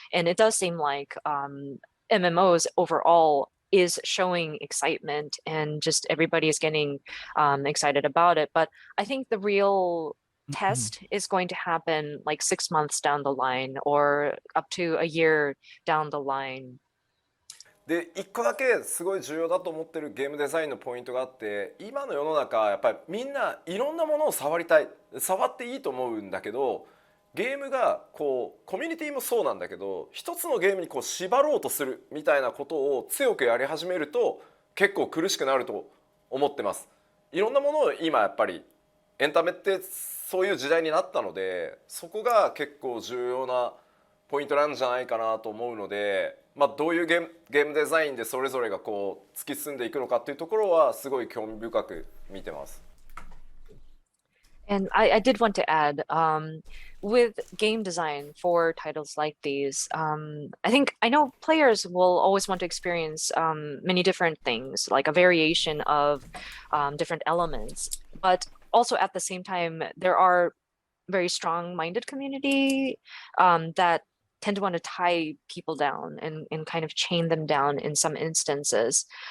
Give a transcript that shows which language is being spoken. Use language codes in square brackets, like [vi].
[en] And it does seem like MMOs overall is showing excitement, and just everybody is getting excited about it. But I think the real test is going to happen like 6 months down the line, or up to a year down the line. [ja] で一個だけすごい重要だと思ってるゲームデザインのポイントがあって、今の世の中やっぱりみんないろんなものを触りたい、触っていいと思うんだけど、ゲームがこうコミュニティもそうなんだけど、一つのゲームにこう縛ろうとするみたいなことを強くやり始めると結構苦しくなると思ってます。いろんなものを今やっぱりエンタメってそういう時代になったので、そこが結構重要なポイントなんじゃないかなと思うので、まあ、どういうゲームデザインでそれぞれがこう突き進んでいくのかっていうところはすごい興味深く見てます。 [en] And I did want to add, with game design for titles like these, I know players will always want to experience many different things, like a variation of different elements. But also at the same time, there are very strong-minded community that tend to want to tie people down and kind of chain them down in some instances.